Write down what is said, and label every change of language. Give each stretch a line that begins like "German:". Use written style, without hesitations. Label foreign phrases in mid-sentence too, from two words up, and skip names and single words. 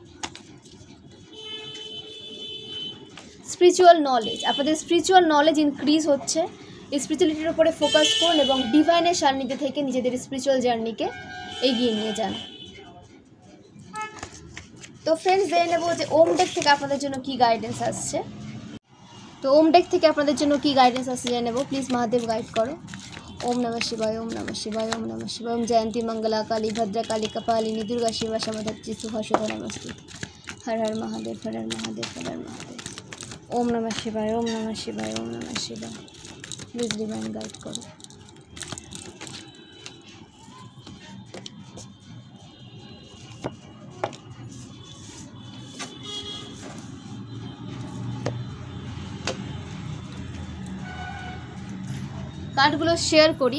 English: spiritual knowledge,
Bangla: আপনাদের
English: spiritual knowledge
Bangla: ইনক্রিজ হচ্ছে, স্পিরিচুয়ালিটির উপরে ফোকাস করুন এবং ডিভাইনের সান্নিধ্যে থেকে নিজেদের
English: spiritual journey
Bangla: এগিয়ে নিয়ে যান। তো ফ্রেন্ডস, জেনে নেব যে ওম ডেক থেকে আপনাদের জন্য কি গাইডেন্স আসছে। তো ওম ডেক থেকে আপনাদের জন্য কি গাইডেন্স আসছে জেনে নেব। প্লিজ মহাদেব গাইড করো।
Sanskrit: ओम नमः शिवाय, ओम नमः शिवाय, ओम नमः शिवाय। ओम जयंती मंगला काली भद्रा काली कपालिनी दुर्गा शिवा समधत्ति सुभाषिता नमस्ते। हर हर महादेव, हर हर महादेव, हर हर महादेव। ओम नमः शिवाय, ओम नमः शिवाय, ओम नमः शिवाय।
English: please divine guide
Bangla: করো। কার্ডগুলো শেয়ার করি।